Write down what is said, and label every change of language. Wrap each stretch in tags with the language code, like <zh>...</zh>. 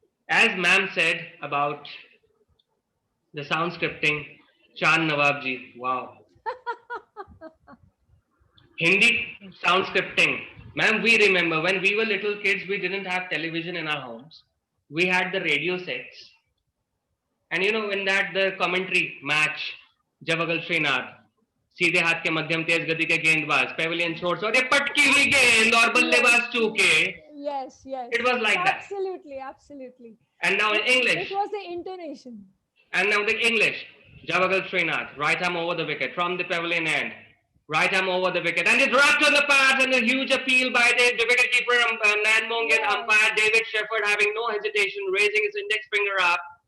<en>As ma'am said about the sound scripting, Chan Nawabji. Wow. Hindi sound scripting. Ma'am, we remember when we were little kids, we didn't have television in our homes. We had the radio sets. And you know, in that the commentary match,</en> <hi>Javagal Srinath, सीधे हाथ के मध्यम तेज गति के गेंदबाज Pavilion छोड़ और ये पटकी हुई गेंद और बल्लेबाज चूके.</hi> <en>Yes, yes. It was like that. Absolutely, absolutely. And now in English. It was the intonation. And now the English. Javagal Srinath, right arm over the wicket from the pavilion end. Right arm over the wicket. And it's wrapped on the pads and a huge appeal by the wicketkeeper Nan Mongan umpire David Shepard having no hesitation, raising his index finger up.</en>